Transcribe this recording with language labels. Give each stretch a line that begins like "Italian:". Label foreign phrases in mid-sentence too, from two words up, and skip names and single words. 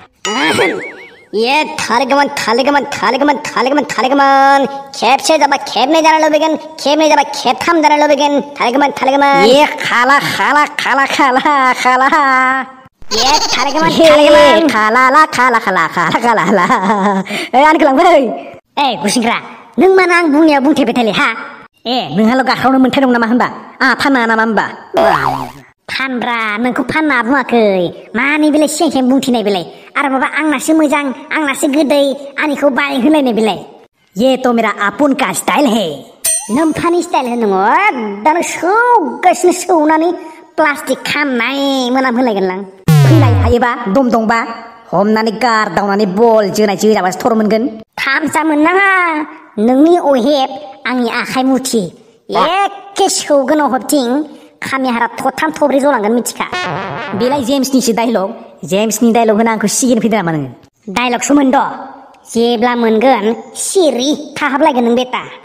Bodo: थालिरगोमोन खेबसे जाबा खेबनै जानो लुबैगोन खेबनै जाबा खेबथाम जानो लुबैगोन थालिरगोमोन खाला आंनिखौ लांफै गुसिंग्रा नों मानो आं बुंनायाव बुंथेबाय थाले नोंहाल' गाख्रावनो मोन्थाय दं नामा होनबा फाना नामा होनबा फानब्रा नोंखौ फानना बुङाखै मानि बेलाय सिं बुंथिनाय बेलाय आरो माबा आंनासो मोजां आंनासो गोदै आंनिखौ बाय होलायनाय बेलाय
Hindi: ये तो मेरा आपुन का स्टाइल
Bodo: है नोम्फानि स्टाइल होनो दानो सौगासिनो सौनानै प्लास्टिक खामनाय मोनाम होलायगोनलां फैलाय हायोबा दम दंबा हमनानै गारदावनानै बल जोजाबासो थर मोनगोन थामसा मोननाङा नोंनि अहेब आंनि आखाइ मुथि एखे सौगोन अहबथिं खामिहारा थथाम थब्रै जलांगोन मिथिखा बेलाय जेम्सनिसो जेम्सनि डायलग होना आंखौ सिगिनो फैदों नामा नोङो डायलगसो मोनद' जेब्ला मोनगोन सिरि थाहाबलायगोन नों बेटा